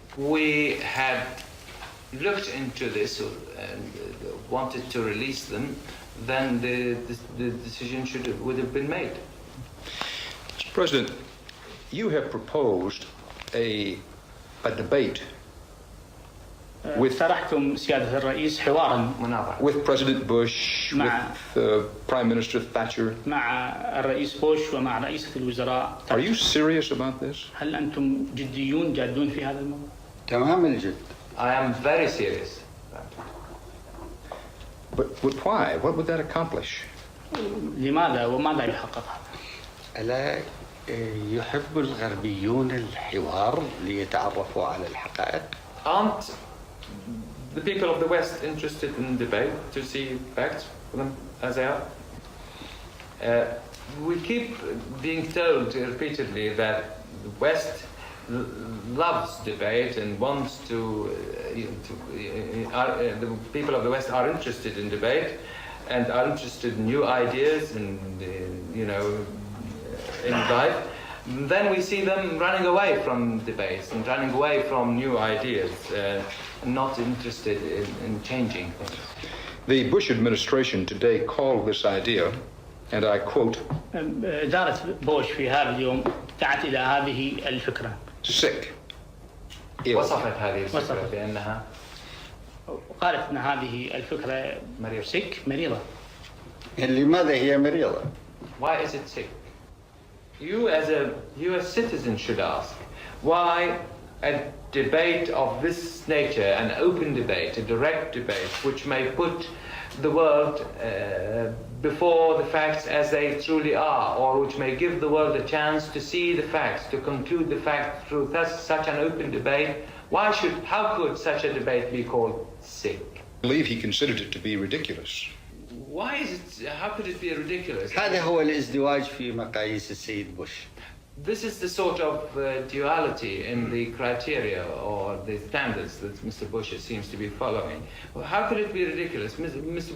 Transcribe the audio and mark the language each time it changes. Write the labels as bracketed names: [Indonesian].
[English] We had looked into this and wanted to release them, then the decision would have been made. Mr. President, you have proposed a debate [Arabic] اقترحتم سيادة الرئيس حوارا [English] with President Bush, with Prime Minister Thatcher. [Arabic] مع الرئيس بوش ومع رئيسة الوزراء. [English] Are you serious about this? [Arabic] هل أنتم جادون في هذا الموضوع؟ تمام الجد. [English] I am very serious. But why? What would that accomplish? [Arabic] لماذا وماذا يحقق هذا؟ ألا يحب الغربيون الحوار ليتعرفوا على الحقائق؟ [English] Aren't the people of the West interested in debate to see facts for them as they are? We keep being told repeatedly that the West loves debate and wants to the people of the West are interested in debate and are interested in new ideas and in life. Then we see them running away from debates and running away from new ideas, not interested in changing things. The Bush administration today called this idea, and I quote, [Arabic] إدارة بوش في هذا اليوم دعت إلى هذه الفكرة. [English] sick. Ill. [Arabic] وصفت هذه الفكرة بأنها قالت أن هذه الفكرة مريضة. لماذا هي مريضة؟ [English] Why is it sick? You as a US citizen should ask, why a debate of this nature, an open debate, a direct debate, which may put the world before the facts as they truly are, or which may give the world a chance to see the facts, to conclude the facts through such an open debate, how could such a debate be called sick? I believe he considered it to be ridiculous. Why is it, how could it be ridiculous? [Arabic] هذا هو الازدواج في مقاييس السيد بوش. [English] This is the sort of duality in the criteria or the standards that Mr. Bush seems to be following. Well, how could it be ridiculous? Mr.